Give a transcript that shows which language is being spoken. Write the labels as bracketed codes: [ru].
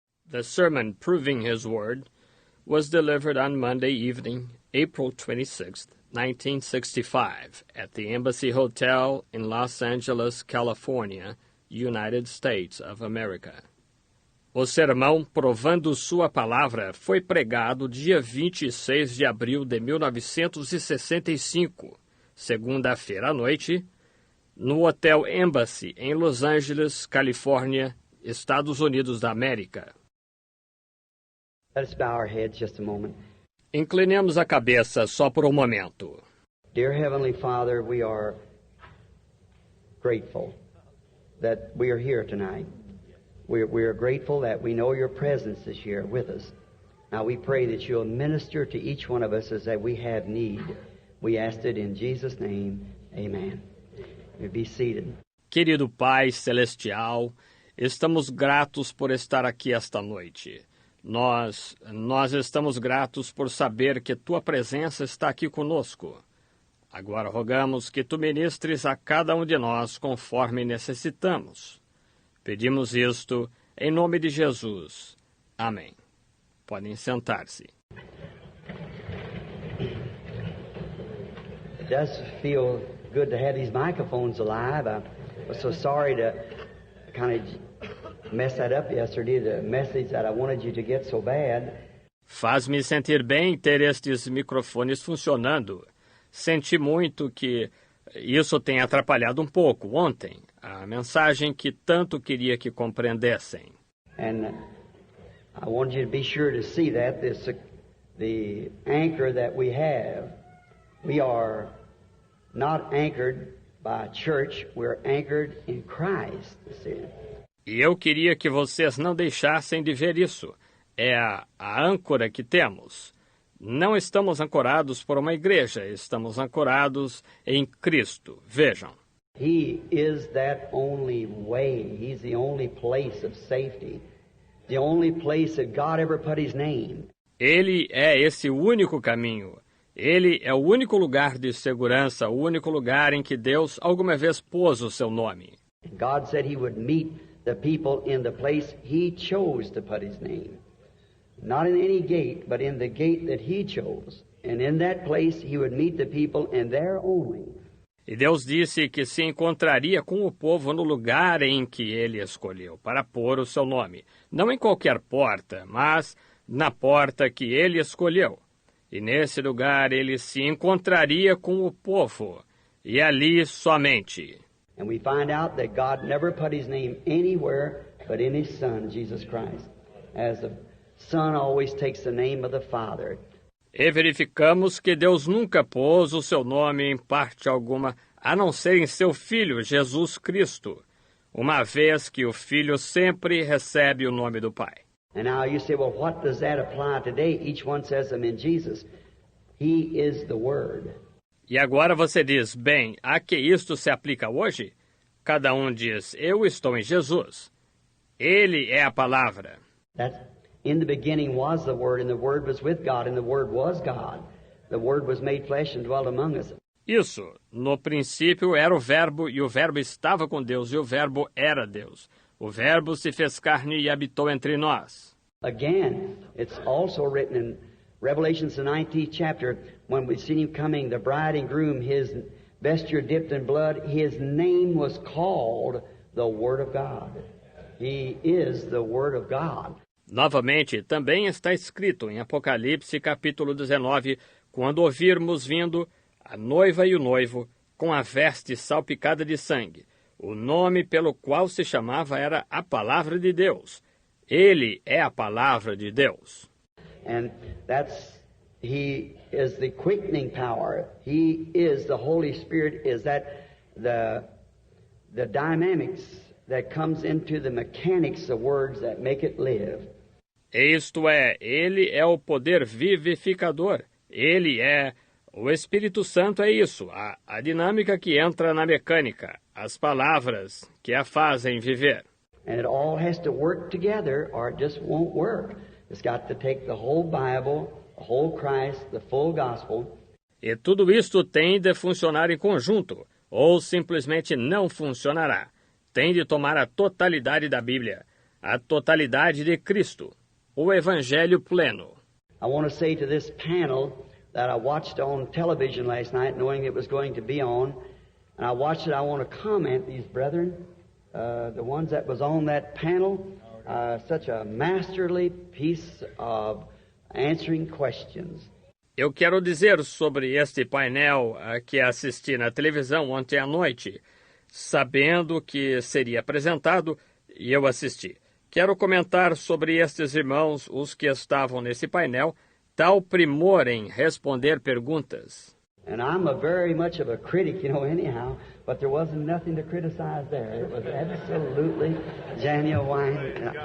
[en] The sermon Proving His Word was delivered on Monday evening, April 26, 1965, at the Embassy Hotel in Los Angeles, California, United States of America. [pt] O sermão Provando Sua Palavra foi pregado dia 26 de abril de 1965, segunda-feira à noite, no Hotel Embassy, em Los Angeles, Califórnia, Estados Unidos da América. [en] Let us bow our heads just a moment. [pt] Inclinemos a cabeça só por um momento. [en] Dear Heavenly Father, we are grateful that we are here tonight. We are grateful that we know your presence is here with us. Now we pray that you'll minister to each one of us as that we have need. We ask it in Jesus' name. Amen. You be seated. [pt] Querido Pai Celestial, estamos gratos por estar aqui esta noite. Nós estamos gratos por saber que tua presença está aqui conosco. Agora rogamos que tu ministres a cada um de nós conforme necessitamos. Pedimos isto em nome de Jesus. Amém. Podem sentar-se. [en] It does feel good to have these microphones alive. I was so sorry to kind of mess that up yesterday, the message that I wanted you to get so bad. [pt] Faz-me sentir bem ter estes microfones funcionando. Senti muito que isso tenha atrapalhado um pouco ontem, a mensagem que tanto queria que compreendessem. [en] And I wanted you to be sure to see that the anchor that we have, we are not anchored by church, we're anchored in Christ. See? [pt] E eu queria que vocês não deixassem de ver isso. É a âncora que temos. Não estamos ancorados por uma igreja, estamos ancorados em Cristo. Vejam. [en] He is that only way. He's the only place of safety. The only place that God ever put His name. [pt] Ele é esse único caminho. Ele é o único lugar de segurança, o único lugar em que Deus alguma vez pôs o seu nome. [en] God said He would meet the people in the place He chose to put His name. Not in any gate, but in the gate that He chose. And in that place He would meet the people and there only. [pt] E Deus disse que se encontraria com o povo no lugar em que Ele escolheu para pôr o seu nome. Não em qualquer porta, mas na porta que Ele escolheu. E nesse lugar Ele se encontraria com o povo. E ali somente. [en] And we find out that God never put His name anywhere but in His Son, Jesus Christ. As the Son always takes the name of the Father. [pt] E verificamos que Deus nunca pôs o seu nome em parte alguma, a não ser em seu Filho, Jesus Cristo, uma vez que o Filho sempre recebe o nome do Pai. [en] And now you say, well, what does that apply today? Each one says them in Jesus. He is the Word. [pt] E agora você diz, bem, a que isto se aplica hoje? Cada um diz, eu estou em Jesus. Ele é a palavra. [en] In the beginning was the Word, and the Word was with God, and the Word was God. The Word was made flesh and dwelt among us. [pt] Isso, no princípio era o Verbo, e o Verbo estava com Deus, e o Verbo era Deus. O Verbo se fez carne e habitou entre nós. [en] Again, it's also written in Revelation, the 19th chapter, when we see Him coming, the bride and groom, His vesture dipped in blood, His name was called the Word of God. He is the Word of God. [pt] Novamente, também está escrito em Apocalipse, capítulo 19, quando ouvirmos vindo a noiva e o noivo, com a veste salpicada de sangue. O nome pelo qual se chamava era a Palavra de Deus. Ele é a Palavra de Deus. [en] And He is the quickening power. He is the Holy Spirit, is that the dynamics that comes into the mechanics of words that make it live. [pt] Isto é, Ele é o poder vivificador. Ele é o Espírito Santo, é isso, a dinâmica que entra na mecânica, as palavras que a fazem viver. [en] And it all has to work together or it just won't work. It's got to take the whole Bible, the whole Christ, the full gospel. [pt] E tudo isto tem de funcionar em conjunto, ou simplesmente não funcionará. Tem de tomar a totalidade da Bíblia, a totalidade de Cristo. o Evangelho pleno. [en] I want to say to this panel that I watched on television last night, knowing it was going to be on, and I watched it. I want to comment, these brethren, the ones that was on that panel, such a masterly piece of answering questions. [pt] Eu quero dizer sobre este painel que assisti na televisão ontem à noite, sabendo que seria apresentado, e eu assisti. Quero comentar sobre estes irmãos, os que estavam nesse painel, tal primor em responder perguntas. [en] And I'm very much of a critic, anyhow, but there wasn't nothing to criticize there. It was absolutely genuine.